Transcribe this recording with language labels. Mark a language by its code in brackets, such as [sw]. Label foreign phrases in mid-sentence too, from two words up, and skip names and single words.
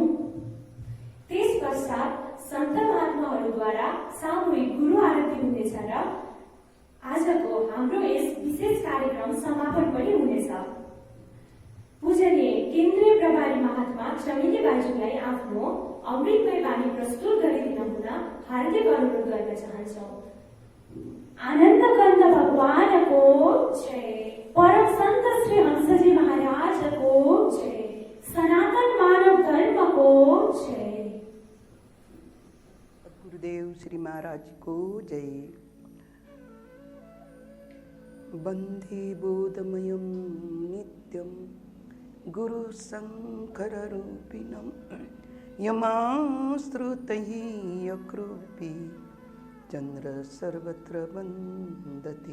[ne] त्यस पश्चात सन्त महात्माहरूद्वारा सामूहिक गुरु आरती हुनेछ र आजको हाम्रो यस विशेष कार्यक्रम समापन पनि हुनेछ। पूजनीय केन्द्रीय प्रभारी महात्मा चमेली बाईजीलाई आफ्नो अमृतमय बानी प्रस्तुत गरिदिन हुन हार्दिक अनुरोध गर्न चाहन्छौँ। आनन्द कन्द भगवान को जय। परम संत श्री हंसजी महाराज को जय। सनातन मानव धर्म को जय। गुरुदेव श्री महाराज को जय। [sa] वन्दे बोधमयं नित्यं गुरु शंकर रूपिणं यमाश्रुतैः अक्रूपी चंद्र सर्वत्र वन्दते।